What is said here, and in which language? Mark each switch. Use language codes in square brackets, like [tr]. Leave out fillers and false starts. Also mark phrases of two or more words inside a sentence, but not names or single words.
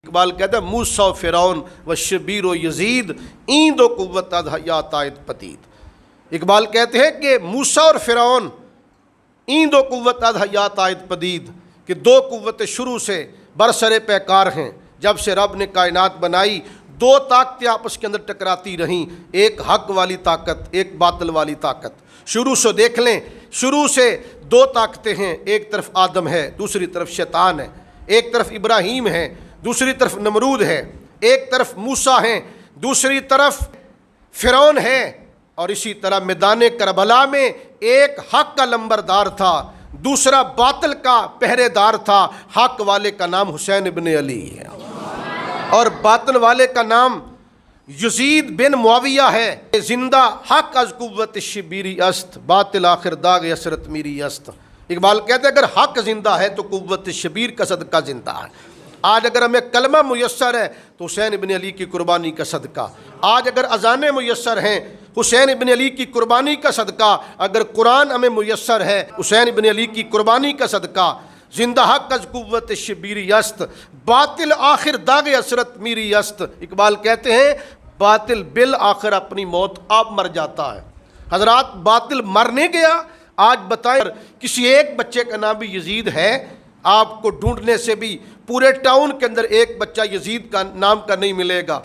[fa] اقبال [ur] کہتا ہے [fa] موسیٰ و فرعون و شبیر و یزید این دو قوت از حیات آید پدید۔ [ur] اقبال کہتے ہیں کہ موسیٰ اور فرعون [fa] این دو قوت از حیات آید پدید، [ur] کہ دو قوتیں شروع سے برسر پیکار ہیں۔ جب سے رب نے کائنات بنائی دو طاقتیں آپس کے اندر ٹکراتی رہیں، ایک حق والی طاقت، ایک باطل والی طاقت۔ شروع سے دیکھ لیں، شروع سے دو طاقتیں ہیں، ایک طرف آدم ہے، دوسری طرف شیطان ہے، ایک طرف ابراہیم ہے، دوسری طرف نمرود ہے، ایک طرف موسیٰ ہیں، دوسری طرف فرعون ہے۔ اور اسی طرح میدان کربلا میں ایک حق کا لمبردار تھا، دوسرا باطل کا پہرے دار تھا۔ حق والے کا نام حسین ابن علی ہے اور باطل والے کا نام یزید بن معاویہ ہے۔ [fa] زندہ حق از قوت شبیری است، باطل آخر داغ اسرت میری است۔ [ur] اقبال کہتے ہیں اگر حق زندہ ہے تو قوت شبیر کا صدقہ زندہ ہے۔ آج اگر ہمیں کلمہ میسر ہے تو حسین ابن علی کی قربانی کا صدقہ، آج اگر اذانیں میسر ہیں حسین ابن علی کی قربانی کا صدقہ، اگر قرآن ہمیں میسر ہے حسین ابن علی کی قربانی کا صدقہ۔ [fa] زندہ حق از قوت شبیری است، باطل آخر داغ اسرت میری است۔ [ur] اقبال کہتے ہیں باطل بالآخر اپنی موت آپ مر جاتا ہے۔ حضرات باطل مر نہیں گیا۔ آج بتائیں کسی ایک بچے کا نام بھی یزید ہے، آپ کو ڈھونڈنے سے بھی پورے ٹاؤن کے اندر ایک بچہ یزید کا نام کا نہیں ملے گا۔